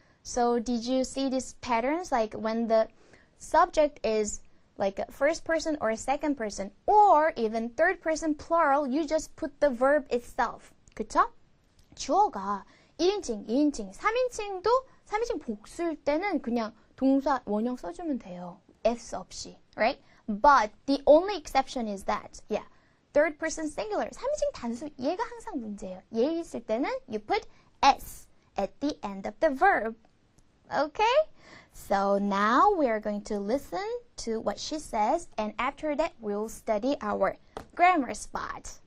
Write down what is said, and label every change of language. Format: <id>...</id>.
<en>So did you see these patterns? Like when the subject is like a first person or a second person or even third person plural, you just put the verb itself.</en> <ko>그쵸? 주어가 1인칭, 2인칭, 3인칭 복수일 때는 그냥 동사 원형 써주면 돼요.</ko> <en>S</en> <ko>없이,</ko> <en>right? But the only exception is that, third person singular,</en> <ko>3인칭 단수,</ko> <en>얘가 항상 문제예요.</en> <ko>얘 있을 때는</ko> <en>you put S at the end of the verb. Okay? So now we are going to listen to what she says, and after that we'll study our grammar spot.</en>